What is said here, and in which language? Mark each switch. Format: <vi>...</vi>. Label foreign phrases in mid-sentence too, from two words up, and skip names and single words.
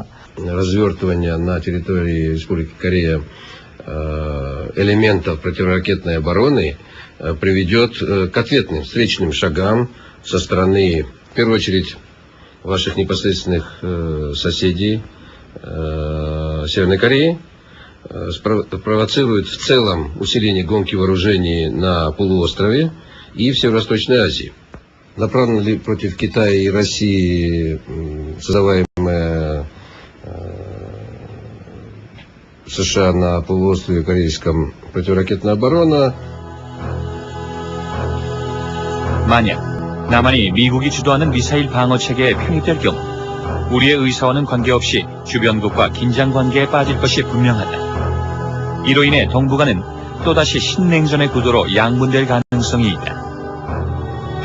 <ru>Развертывание на территории Республики Корея элементов противоракетной обороны приведет к ответным встречным шагам со стороны, в первую очередь, ваших непосредственных соседей Северной Кореи, провоцирует в целом усиление гонки вооружений на полуострове и в Северо-Восточной Азии. Направлена ли против Китая и России создаваемая США на полуострове корейском противоракетная оборона?</ru> <ko>만약 남한이 미국이 주도하는 미사일 방어 체계에 편입될 경우 우리의 의사와는 관계없이 주변국과 긴장 관계에 빠질 것이 분명하다. 이로 인해 동북아는 또다시 신냉전의 구도로 양분될 가능성이 있다.</ko>